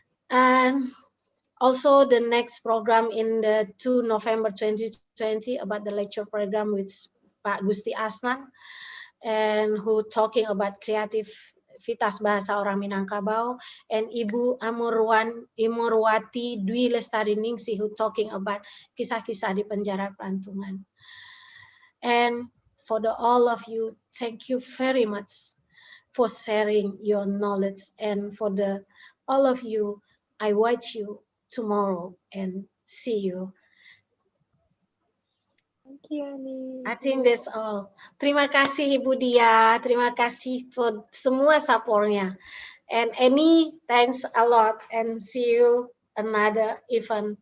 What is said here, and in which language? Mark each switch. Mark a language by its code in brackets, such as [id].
[en] And also the next program in the 2 November 2020 about the lecture program with Pak Gusti Asnan, and who talking about kreativitas bahasa orang Minangkabau, and Ibu Imurwati Dwi Lestari Ningsih, who talking about kisah-kisah di penjara Pelantungan. And for all of you, thank you very much for sharing your knowledge, and for all of you, I watch you tomorrow and see you. Thank you, Ani. I think that's all. [id] Terima kasih Ibu Dia, terima kasih for semua supportnya. [en] And Annie, thanks a lot and see you another event.